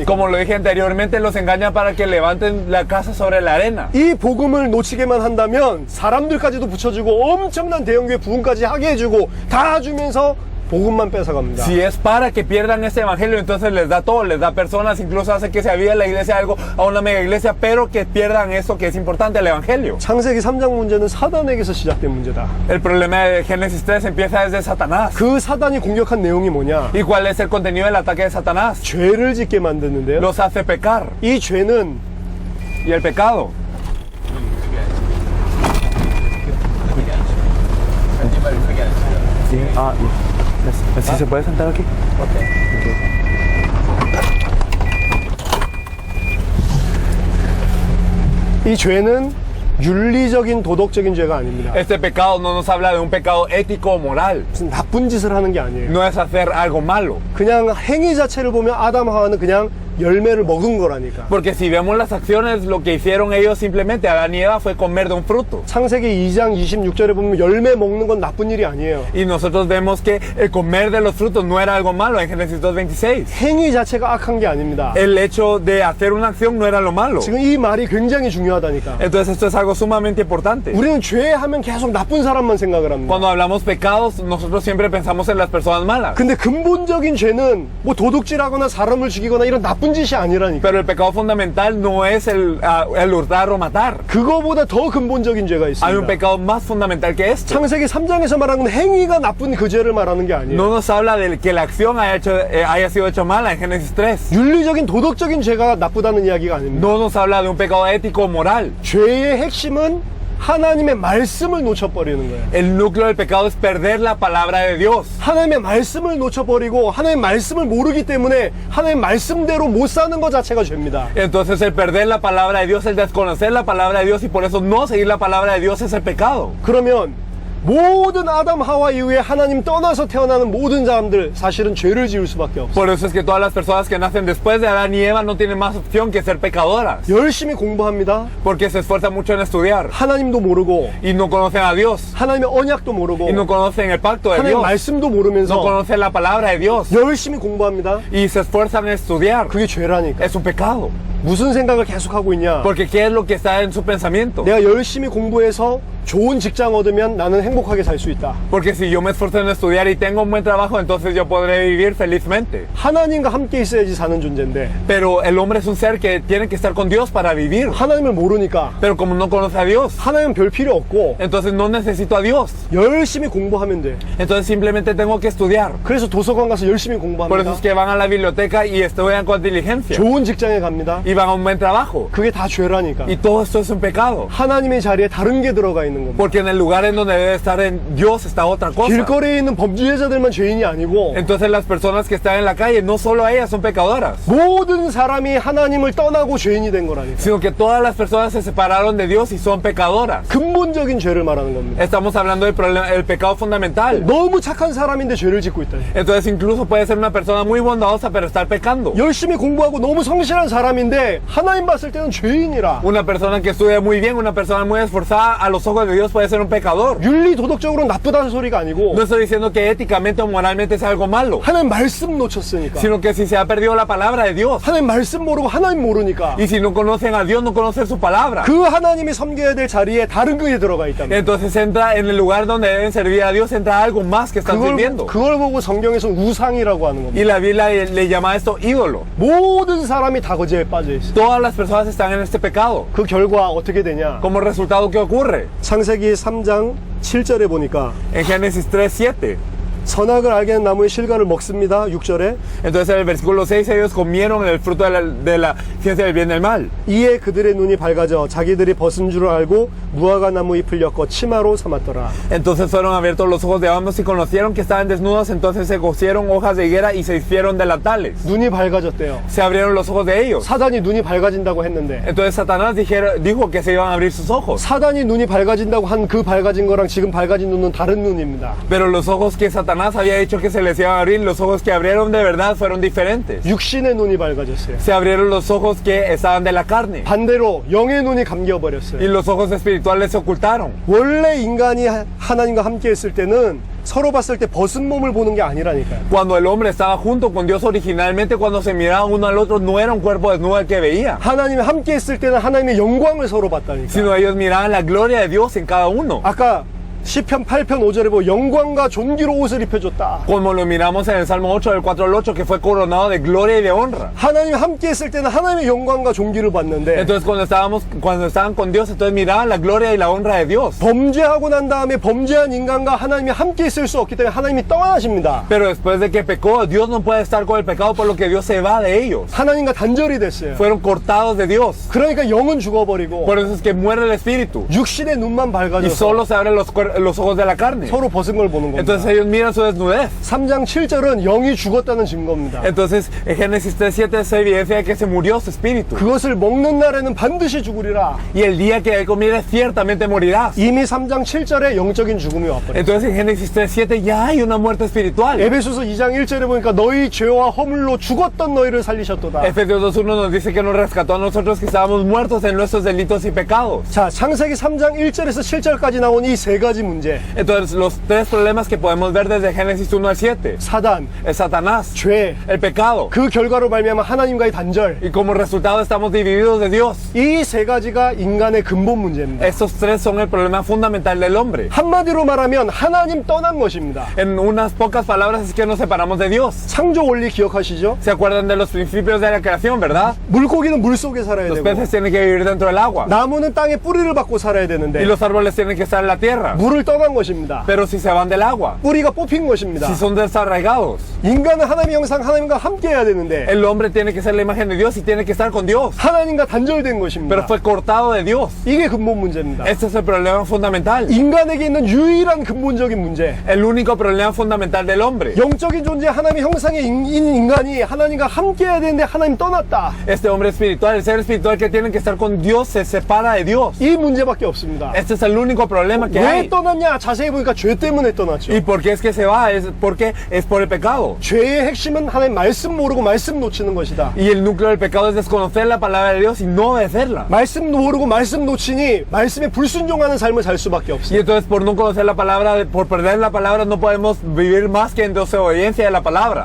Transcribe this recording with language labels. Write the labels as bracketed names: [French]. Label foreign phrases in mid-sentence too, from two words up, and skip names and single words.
[Spanish] Como lo dije anteriormente, los engañan para que levanten la casa sobre la arena. [Korean] 이 복음을 놓치게만 한다면 사람들까지도 붙여주고 엄청난 대형교회 부흥까지 하게 해주고 다 주면서 복음만 뺏어갑니다. [Spanish] Si es para que pierdan este evangelio, entonces les da todo, les da personas, incluso hace que se avive la iglesia algo a una mega iglesia, pero que pierdan eso que es importante, el evangelio. [Korean] 창세기 3장 문제는 사단에게서 시작된 문제다. [Spanish] El problema de Génesis 3 empieza desde Satanás. [Korean] 그 사단이 공격한 내용이 뭐냐? [Spanish] ¿Y cuál es el contenido del ataque de Satanás? [Korean] 죄를 짓게 만드는데요. [Spanish] Los hace pecar. [Korean] 이 죄는 [Spanish] ¿Y el pecado? Sí, ¿sí se puede sentar aquí? [Korean] 이 죄는 윤리적인 도덕적인 죄가 아닙니다. [Spanish] Este pecado no nos habla de un pecado ético o moral. [Korean] 무슨 나쁜 짓을 하는 게 아니에요. [Spanish] No es hacer algo malo. [Korean] 그냥 행위 자체를 보면 아담 하와는 그냥 열매를 먹은 거라니까. [Spanish] Porque si vemos las acciones, lo que hicieron ellos simplemente, Adán y Eva, fue comer de un fruto. [Korean] 창세기 2장 26절에 보면 열매 먹는 건 나쁜 일이 아니에요. [Spanish] Y nosotros vemos que el comer de los frutos no era algo malo en Génesis 2:26. [Korean] 행위 자체가 악한 게 아닙니다. [Spanish] El hecho de hacer una acción no era lo malo. [Korean] 지금 이 말이 굉장히 중요하다니까. [Spanish] Entonces esto es algo sumamente importante. [Korean] 우리는 죄하면 계속 나쁜 사람만 생각을 합니다. [Spanish] Cuando hablamos pecados, nosotros siempre pensamos en las personas malas. [Korean] 근데 근본적인 죄는 뭐 도둑질하거나 사람을 죽이거나 이런 나쁜 짓이 아니라니까. [Spanish] Pero el pecado fundamental no es el hurtar o matar. [Korean] 그거보다 더 근본적인 죄가 [Spanish] Hay un [Korean] 있습니다. [Spanish] pecado más fundamental que este. [Korean] 창세기 3장에서 말하는 행위가 나쁜 그 죄를 말하는 게 아니에요. [Spanish] No nos habla de que la acción haya sido hecha mala en Génesis 3. [Korean] 윤리적인 도덕적인 죄가 나쁘다는 이야기가 아닙니다. [Spanish] No nos habla de un pecado ético o moral. [Korean] 죄의 핵심은 하나님의 말씀을 놓쳐버리는 거예요. [Spanish] El núcleo del pecado es perder la palabra de Dios. [Korean] 하나님의 말씀을 놓쳐버리고 하나님의 말씀을 모르기 때문에 하나님의 말씀대로 못 사는 것 자체가 죄입니다. [Spanish] Entonces el perder la palabra de Dios, el desconocer la palabra de Dios y por eso no seguir la palabra de Dios es el pecado. [Korean] 그러면 모든 아담 하와 이후에 하나님 떠나서 태어나는 모든 사람들 사실은 죄를 지을 수밖에 없어요. [Spanish] Por eso es que todas las personas que nacen después de Adán y Eva no tienen más opción que ser pecadoras. [Korean] 열심히 공부합니다. [Spanish] Porque se esfuerzan mucho en estudiar [Korean] 하나님도 모르고 [Spanish] y no conocen a Dios [Korean] 하나님의 언약도 모르고 [Spanish] y no conocen el pacto de [Korean] 하나님의 [Spanish] Dios. [Korean] 말씀도 [Spanish] No [Korean] 모르면서 [Spanish] conocen la palabra de Dios [Korean] 열심히 공부합니다. [Spanish] y se esfuerzan en estudiar. [Korean] 그게 죄라니까. [Spanish] Es un pecado. [Korean] 무슨 생각을 계속하고 있냐? [Spanish] Porque ¿qué es lo que está en su pensamiento? [Korean] 내가 열심히 공부해서 좋은 직장 얻으면 나는 행복하게 살 수 있다. [Spanish] Porque si yo me esfuerzo en estudiar y tengo un buen trabajo, entonces yo podré vivir felizmente. [Korean] 하나님과 함께 있어야지 사는 존재인데 [Spanish] Pero el hombre es un ser que tiene que estar con Dios para vivir. [Korean] 하나님을 모르니까 [Spanish] Pero como no conoce a Dios, [Korean] 하나님은 별 필요 없고 [Spanish] entonces no necesito a Dios. [Korean] 열심히 공부하면 돼. [Spanish] Entonces simplemente tengo que estudiar. [Korean] 그래서 도서관 가서 열심히 [Spanish] Por eso [Korean] 공부합니다. [Spanish] es que van a la biblioteca y estudian con diligencia. [Korean] 좋은 직장에 갑니다. [Spanish] Y van a un buen trabajo. [Korean] 그게 다 죄라니까. [Spanish] Y todo esto es un pecado. [Korean] 하나님의 자리에 다른 게 들어가 있는 있는 겁니다. [Spanish] Porque en el lugar en donde debe estar en Dios está otra cosa. [Korean] 길거리에 있는 범죄자들만 죄인이 아니고 [Spanish] Entonces las personas que están en la calle, no solo ellas son pecadoras, [Korean] 모든 사람이 하나님을 떠나고 죄인이 된 거라니까. [Spanish] sino que todas las personas se separaron de Dios y son pecadoras. [Korean] 근본적인 죄를 말하는 겁니다. [Spanish] Estamos hablando del problema, el pecado fundamental. [Korean] 너무 착한 사람인데 죄를 짓고 있다. [Spanish] Entonces incluso puede ser una persona muy bondadosa pero estar pecando. [Korean] 열심히 공부하고 너무 성실한 사람인데 하나님 봤을 때는 죄인이라. [Spanish] Una persona que estudia muy bien, una persona muy esforzada, a los ojos de Dios puede ser un pecador. [Korean] 윤리 도덕적으로 나쁘다는 소리가 아니고 [Spanish] No estoy diciendo que éticamente o moralmente es algo malo, [Korean] 하나님 말씀 놓쳤으니까. [Spanish] sino que si se ha perdido la palabra de Dios [Korean] 하나님 말씀 모르고 하나님 모르니까 [Spanish] y si no conocen a Dios, no conocen su palabra, [Korean] 그 하나님이 섬겨야 될 자리에 다른 것이 들어가 있답니다. [Spanish] entonces entra en el lugar donde deben servir a Dios, entra algo más que están sirviendo. [Korean] 그걸 보고 성경에서 우상이라고 하는 겁니다. [Spanish] Y la Biblia le llama a esto ídolo. [Korean] 모든 사람이 다 거지에 빠져 있어요. [Spanish] Todas las personas están en este pecado. [Korean] 그 결과 어떻게 되냐? [Spanish] Como resultado, ¿qué ocurre? [Korean] 창세기 3장 7절에 보니까 [Spanish] En Génesis 3:7. [Korean] 선악을 알게 하는 나무의 실과를 먹습니다. 6절에 [Spanish] Entonces en el versículo 6 ellos comieron el fruto de la ciencia del bien y del mal. [Korean] 이에 그들의 눈이 밝아져 자기들이 벗은 줄을 알고 무화과 나무 잎을 엮어 치마로 삼았더라. [Spanish] Entonces fueron abiertos los ojos de ambos y conocieron que estaban desnudos, entonces se cosieron hojas de higuera y se hicieron delantales. [Korean] 눈이 밝아졌대요. [Spanish] Se abrieron los ojos de ellos. [Korean] 사단이 눈이 밝아진다고 했는데 [Spanish] Entonces Satanás dijo que se iban a abrir sus ojos. [Korean] 사단이 눈이 밝아진다고 한 그 밝아진 거랑 지금 밝아진 눈은 다른 눈입니다. [Spanish] Pero los ojos que Satanás había dicho que se les iban a abrir, los ojos que abrieron de verdad fueron diferentes. [Korean] 육신의 눈이 밝아졌어요. [Spanish] Se abrieron los ojos que estaban de la carne [Korean] 반대로 영의 눈이 [Spanish] y [Korean] 감겨버렸어요. [Spanish] los ojos espirituales se ocultaron. [Korean] 원래 인간이 하나님과 함께 했을 때는 서로 봤을 때 벗은 몸을 보는 게 아니라니까요. [Spanish] Cuando el hombre estaba junto con Dios originalmente, cuando se miraban uno al otro, no era un cuerpo desnudo el que veía, [Korean] 하나님이 함께 했을 때는 하나님의 영광을 서로 봤다니까. [Spanish] sino ellos miraban la gloria de Dios en cada uno. [Korean] 아까 시편 8편 5절에 보면 영광과 존귀로 옷을 입혀줬다. [Spanish] Como lo miramos en el Salmo 8 del 4 al 8, que fue coronado de gloria y de honra. [Korean] 하나님이 함께 했을 때는 하나님의 영광과 존귀를 봤는데 [Spanish] Entonces cuando estaban con Dios, entonces miraban la gloria y la honra de Dios. [Korean] 범죄하고 난 다음에 범죄한 인간과 하나님이 함께 있을 수 없기 때문에 하나님이 떠나십니다. [Spanish] Pero después de que pecó, Dios no puede estar con el pecado, por lo que Dios se va de ellos. [Korean] 하나님과 단절이 됐어요. [Spanish] Fueron cortados de Dios. [Korean] 그러니까 영은 죽어버리고 [Spanish] Por eso es que muere el espíritu [Korean] 육신의 눈만 [Spanish] y [Korean] 밝아져서 [Spanish] solo se abren los ojos de la carne. [Korean] 서로 벗은 걸 보는 겁니다. [Spanish] Entonces ellos miran su desnudez. [Korean] 3장 7절은 영이 죽었다는 증거입니다. [Spanish] Entonces en Génesis 3:7 se evidencia que se murió su espíritu. [Korean] 그것을 먹는 날에는 반드시 죽으리라. [Spanish] Y el día que él comiere ciertamente morirás. [Korean] 이미 3장 7절에 영적인 죽음이 와버려요. [Spanish] Entonces en Génesis 3:7 ya hay una muerte espiritual. [Korean] 에베소서 2장 1절에 보니까 너희 죄와 허물로 죽었던 너희를 살리셨도다. [Spanish] Efesios 2:1 nos dice que nos rescató a nosotros que estábamos muertos en nuestros delitos y pecados. [Korean] 자, 창세기 3장 1절에서 7절까지 나온 이 세 가지 문제. [Spanish] Entonces los tres problemas que podemos ver desde Génesis 1 al 7. [Korean] 사단, [Spanish] Es Satanás, [Korean] 죄, [Spanish] el pecado. [Korean] 그 결과로 말미암아 하나님과의 단절. [Spanish] Y como resultado estamos divididos de Dios. [Korean] 이 세 가지가 인간의 근본 문제입니다. [Spanish] Estos tres son el problema fundamental del hombre. [Korean] 한마디로 말하면 하나님 떠난 것입니다. [Spanish] En unas pocas palabras es que nos separamos de Dios. [Korean] 창조 원리 기억하시죠? [Spanish] ¿Se acuerdan de los principios de la creación, verdad? [Korean] 물고기는 물 속에 살아야 [Spanish] Los [Korean] 되고 [Spanish] peces tienen que vivir dentro del agua. [Korean] 나무는 땅에 뿌리를 받고 살아야 [Spanish] Y [Korean] 되는데 [Spanish] los árboles tienen que estar en la tierra. [Korean] 물을 떠난 것입니다. [Spanish] Pero si se van del agua, [Korean] 뿌리가 뽑힌 것입니다. [Spanish] si son desarraigados, [Korean] 인간은 하나님의 형상 하나님과 함께 해야 되는데 [Spanish] el hombre tiene que ser la imagen de Dios y tiene que estar con Dios. [Korean] 하나님과 단절된 [Spanish] Pero [Korean] 것입니다. [Spanish] fue cortado de Dios. [Korean] 이게 근본 문제입니다. [Spanish] Este es el problema fundamental. [Korean] 인간에게 있는 유일한 근본적인 문제. [Spanish] El único problema fundamental del hombre. [Korean] 영적인 존재 하나님의 형상의 인간이 하나님과 함께 해야 되는데 하나님 떠났다. [Spanish] Este hombre espiritual, el ser espiritual que tiene que estar con Dios, se separa de Dios. [Korean] 이 문제밖에 없습니다. [Spanish] Este es el único problema que [Korean] 왜 [Spanish] hay. [Korean] 떠났냐? 자세히 보니까 죄 때문에 떠났죠. [Spanish] ¿Y por qué es que se va? Es porque es por el pecado. [Korean] 죄의 핵심은 하나님 말씀 모르고 말씀 놓치는 것이다. [Spanish] Y el núcleo del pecado es desconocer la palabra de Dios y no obedecerla. [Korean] 말씀 모르고 말씀 놓치니 말씀에 불순종하는 삶을 살 수밖에 [Spanish] Y [Korean] 없어요. [Spanish] entonces por no conocer la palabra, por perder la palabra, no podemos vivir más que en desobediencia de la palabra.